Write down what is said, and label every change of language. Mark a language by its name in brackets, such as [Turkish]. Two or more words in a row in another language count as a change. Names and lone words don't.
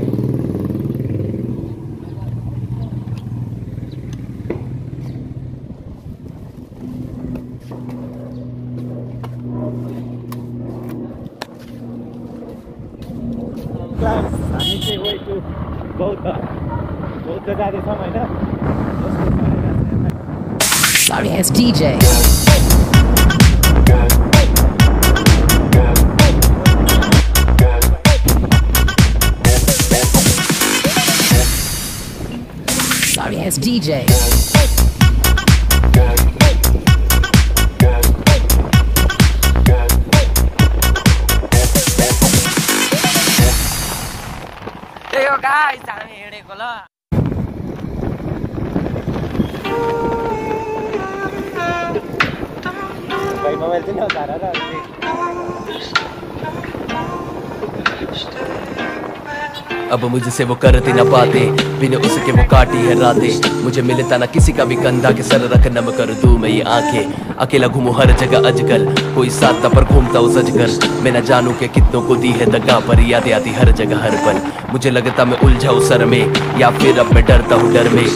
[Nepali] हामी चाहिँ [English] way to [Nepali] बौद्ध जाँदैछौँ होइन। [English] Sorry, it's DJ. Sorry, it's DJ. Hey yo guys, [Nepali] हामी हिँडेको ल। भाइ मोबाइल चाहिँ नधार र [Hindi] अब मुझसे वो करते न पाते बिना उसके वो काटी है रातें। मुझे मिलता ना किसी का भी कंधा के सर रख नम कर दूं मैं ये आंखें। अकेला घूमूं हर जगह आजकल कोई साथ पर घूमता हूँ सजकर। मैं न जानूं के कितनों को दी है दगा पर यादें आती हर जगह हर पल। मुझे लगता मैं उलझा हूँ सर में या फिर अब मैं डरता हूँ डर में।